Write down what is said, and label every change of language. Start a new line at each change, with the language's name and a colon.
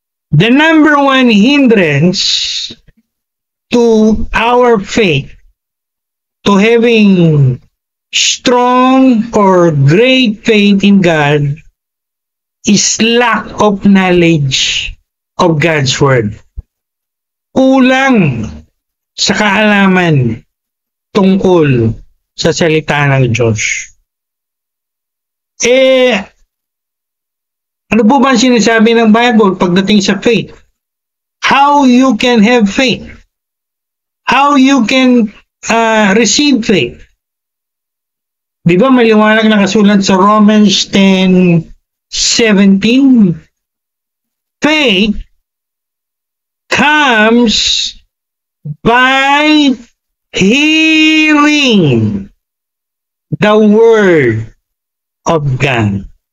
English: The number 1 hindrance to our faith, to having strong or great faith in God, is lack of knowledge of God's Word.
Filipino: Kulang sa kaalaman tungkol sa salita ng Diyos. Ano po ba sinasabi ng Bible pagdating sa faith?
English: How you can have faith? How you can receive faith?
Filipino: Di ba maliwanag na kasulat sa Romans 10:17?
English: Faith comes by hearing the Word of God.